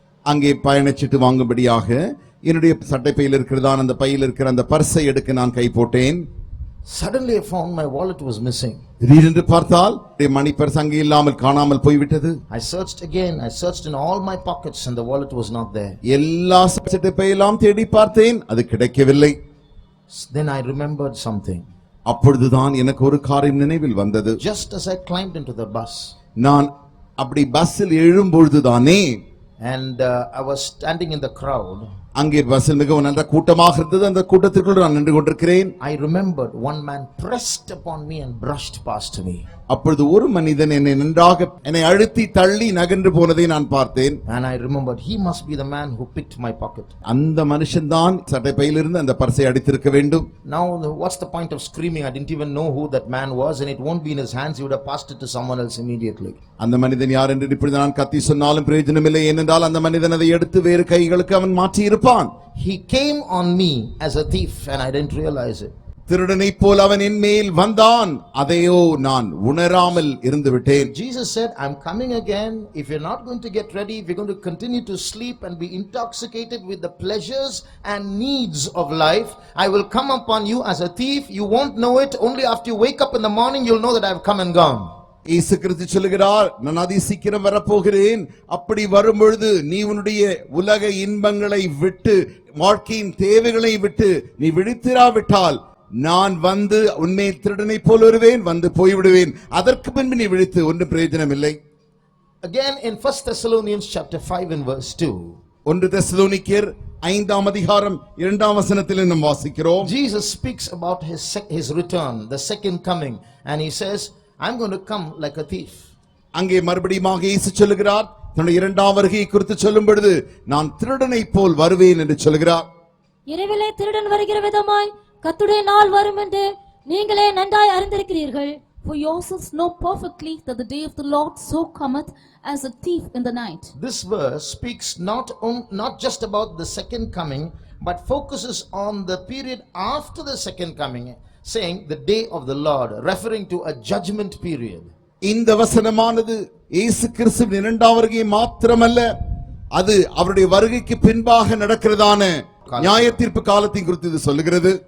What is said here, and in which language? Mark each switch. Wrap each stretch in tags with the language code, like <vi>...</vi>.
<ta>அங்கே பயணச்சீட்டு வாங்கும்படியாக என்னுடைய சட்டைப்பையில் இருக்கிறதான அந்த பையில் இருக்கிற அந்த பர்ஸை எடுக்க நான் கை போட்டேன்.</ta> <en>Suddenly I found my wallet was missing.</en> <ta>திடீரென்று பார்த்தால் மணிப்பர்ஸ் அங்கே இல்லாமல் காணாமல் போய்விட்டது.</ta> <en>I searched again. I searched in all my pockets and the wallet was not there.</en> <ta>எல்லா சட்டைப்பையெல்லாம் தேடி பார்த்தேன், அது கிடைக்கவில்லை.</ta> <en>Then I remembered something.</en> <ta>அப்பொழுதுதான் எனக்கு ஒரு காரியம் நினைவில் வந்தது.</ta> <en>Just as I climbed into the bus.</en> <ta>நான் அப்படி பஸ்ஸில் எழும்பொழுதுதானே,</ta> <en>and I was standing in the crowd.</en> <ta>அங்கே பஸ்ஸில் மிகவும் நல்ல கூட்டமாக இருந்தது. அந்த கூட்டத்திற்குள் நான் நின்று கொண்டிருக்கிறேன்.</ta> <en>I remembered one man pressed upon me and brushed past me.</en> <ta>அப்பொழுது ஒரு மனிதன் என்னை அழுத்தி தள்ளி நகன்று போனதை நான் பார்த்தேன்.</ta> <en>And I remembered he must be the man who picked my pocket.</en> <ta>அந்த மனுஷன் தான் சட்டைப்பையிலிருந்து அந்த பர்ஸை அடித்திருக்க வேண்டும்.</ta> <en>Now what's the point of screaming? I didn't even know who that man was and it won't be in his hands. He would have passed it to someone else immediately.</en> <ta>அந்த மனிதன் யார் என்று இப்பொழுது நான் கத்தி சொன்னாலும் பிரயோஜனமில்லை, ஏனென்றால் அந்த மனிதன் அதை எடுத்து வேறு கைகளுக்கு அவன் மாற்றி இருப்பான்.</ta> <en>He came on me as a thief and I didn't realize it.</en> <ta>திருடனை போல் அவன் என் மேல் வந்தான், அதையோ நான் உணராமல் இருந்து விட்டேன்.</ta> <en>Jesus said, I'm coming again. If you're not going to get ready, if you're going to continue to sleep and be intoxicated with the pleasures and needs of life, I will come upon you as a thief. You won't know it. Only after you wake up in the morning, you'll know that I've come and gone.</en> <ta>இயேசு கிறிஸ்து சொல்லுகிறார், நான் அதி சீக்கிரம் வரப்போகிறேன். அப்படி வரும்பொழுது நீ உன்னுடைய உலக இன்பங்களை விட்டு, வாழ்க்கையின் தேவைகளை விட்டு நீ விழித்திராவிட்டால் நான் வந்து உன்னை திருடனை போல் வருவேன், வந்து போய்விடுவேன். அதற்கு பின்பு நீ விழித்து ஒன்றும் பிரயோஜனம் இல்லை.</ta> <en>Again in 1 Thessalonians chapter 5 and verse 2.</en> <ta>1 தெசலோனிக்கேயர் 5ஆம் அதிகாரம் 2ஆம் வசனத்தில் நாம் வாசிக்கிறோம்.</ta> <en>Jesus speaks about his return, the second coming, and he says, I'm going to come like a thief.</en> <ta>அங்கே மறுபடியும் இயேசு சொல்லுகிறார், தன்னுடைய இரண்டாம் வருகையை குறித்து சொல்லும் பொழுது நான் திருடனை போல் வருவேன் என்று சொல்கிறார். இரவிலே திருடன் வருகிற விதமாய் கர்த்தருடைய நாள் வரும் என்று நீங்களே நன்றாய் அறிந்திருக்கிறீர்கள்.</ta> <en>For yourselves know perfectly that the day of the Lord so cometh as a thief in the night. This verse speaks not just about the second coming, but focuses on the period after the second coming, saying the day of the Lord, referring to a judgment period.</en> <ta>இந்த வசனமானது இயேசு கிறிஸ்துவின் இரண்டாம் வருகை மாத்திரமல்ல, அது அவருடைய வருகைக்கு பின்பாக நடக்கிறதான நியாயத்தீர்ப்பு காலத்தை குறித்து இது சொல்லுகிறது.</ta>